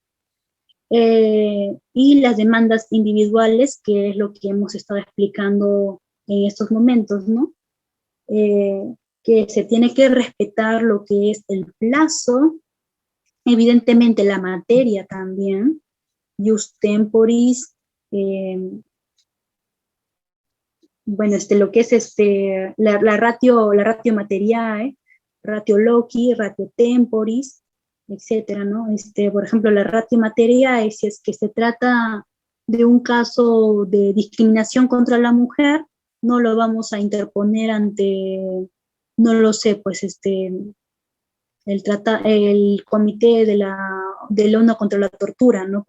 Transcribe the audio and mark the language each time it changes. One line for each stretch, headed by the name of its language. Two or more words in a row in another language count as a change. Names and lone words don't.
Spanish: Y las demandas individuales, que es lo que hemos estado explicando en estos momentos, ¿no? Que se tiene que respetar lo que es el plazo, evidentemente la materia también,
Latin: ius temporis,
Spanish: bueno, lo que es la
Latin: ratio materiae, ratio loci, ratio temporis,
Spanish: etcétera, ¿no? Por ejemplo, la
Latin: ratio materiae,
Spanish: si es que se trata de un caso de discriminación contra la mujer, no lo vamos a interponer ante, no lo sé, pues el comité de la ONU contra la tortura, ¿no?